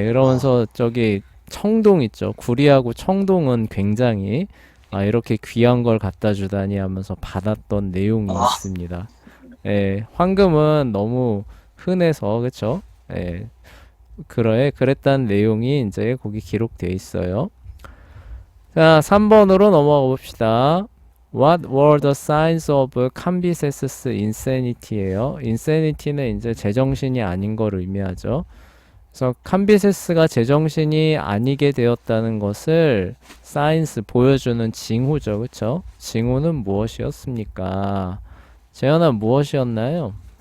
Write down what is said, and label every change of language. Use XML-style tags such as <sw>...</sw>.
<ko>이러면서 저기 청동 있죠. 구리하고 청동은 굉장히 이렇게 귀한 걸 갖다 주다니 하면서 받았던 내용이 아, 있습니다. 예, 황금은 너무 흔해서 그쵸? 예, 그랬다는 내용이 이제 거기 기록돼 있어요. 자, 3번으로 넘어가 봅시다.</ko> <en>What were the signs of Cambyses' insanity예요.</en> <ko>insanity는 이제 제정신이 아닌 걸 의미하죠. 그래서 캄비세스가 제정신이 아니게 되었다는 것을 사인스 보여주는 징후죠. 그쵸? 징후는 무엇이었습니까? 재현아 무엇이었나요?</ko>